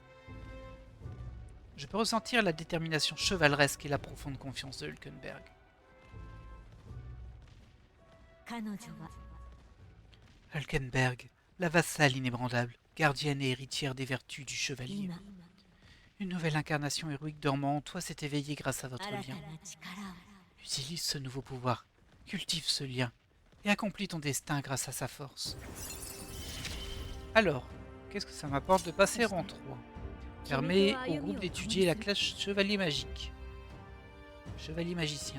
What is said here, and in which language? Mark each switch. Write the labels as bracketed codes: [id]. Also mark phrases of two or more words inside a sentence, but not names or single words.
[fr] Je peux ressentir la détermination chevaleresque et la profonde confiance de Hulkenberg. [ja] 彼女は [fr] Hulkenberg, la vassale inébranlable, gardienne et héritière des vertus du chevalier. [ja] 今 [fr] Une nouvelle incarnation héroïque dormant en toi s'est éveillée grâce à votre [ja] 新た [fr] lien. [ja] な力を [fr] Utilise ce nouveau pouvoir, cultive ce lien, et accomplis ton destin grâce à sa force. Alors, qu'est-ce que ça m'apporte de passer rang 3? Permet au groupe d'étudier la classe chevalier magique. Chevalier magicien.